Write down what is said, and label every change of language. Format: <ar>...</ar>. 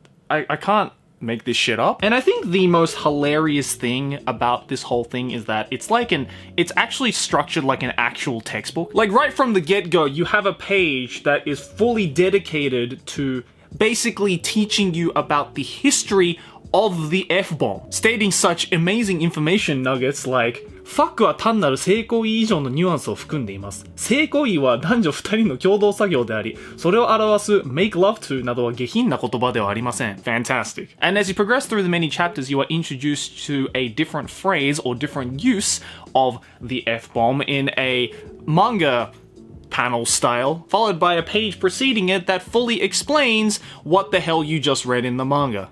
<en>I can't make this shit up. And I think the most hilarious thing about this whole thing is that it's actually structured like an actual textbook. Like right from the get-go, you have a page that is fully dedicated to basically teaching you about the history of the F-bomb, stating such amazing information nuggets like,</en> <ja>ファックは単なる性行為以上のニュアンスを含んでいます。性行為は男女二人の共同作業であり、それを表す make love to などは下品な言葉ではありません。</ja> <en>Fantastic. And as you progress through the many chapters, you are introduced to a different phrase or different use of the F-bomb in a manga panel style, followed by a page preceding it that fully explains what the hell you just read in the manga.</en>